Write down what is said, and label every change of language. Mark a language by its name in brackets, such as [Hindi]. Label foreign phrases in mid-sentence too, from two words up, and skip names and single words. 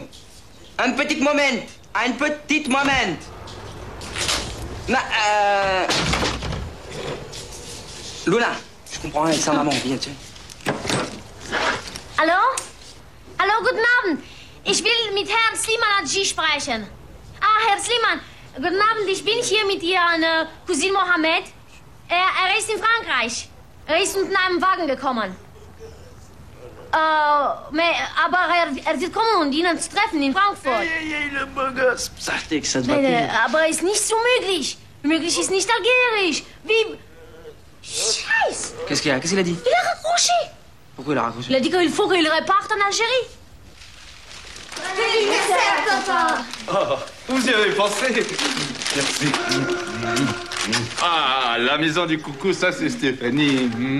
[French] Un petit moment. Un petit moment. Luna, je comprends rien avec sa maman. Viens, tiens. [German] Hallo? Hallo, guten Abend. Ich will mit Herrn Sliman Adji sprechen. Ah, Herr Sliman, guten Abend. Ich bin hier mit Ihren Cousin Mohammed. Er ist in Frankreich. Er ist mit einem Wagen gekommen. Aber er wird kommen und Ihnen zu treffen in Frankfurt. Aber ist nicht so möglich. Möglich ist nicht algérisch. Wie... Scheiße! [French] Qu'est-ce qu'il y a? Qu'est-ce qu'il a dit? Il a raccroché. Pourquoi il a raccroché? Il a dit qu'il faut qu'il reparte en Algérie. Oh, vous y avez pensé. Merci. Ah, la maison du coucou, ça c'est Stéphanie.